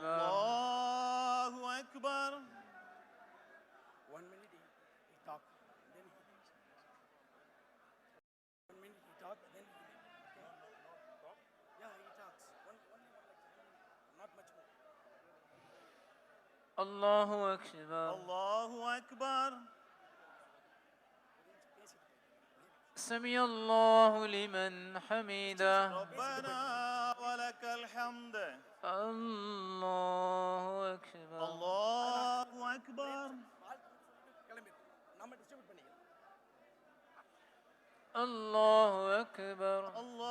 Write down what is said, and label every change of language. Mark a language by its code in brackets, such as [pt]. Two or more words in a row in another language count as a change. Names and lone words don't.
[ar] الله أكبر [en] 1 minute he talk, then he 1 minute he talk, then he yeah he talks one not much more. [ar] الله أكبر الله أكبر سمع الله لمن حمده ربنا ولك الحمد الله أكبر الله أكبر [ta] கிளம்பி நம்ம டிஸ்ட்ரிபியூட் பண்ணிக்கலாம். [ar] الله أكبر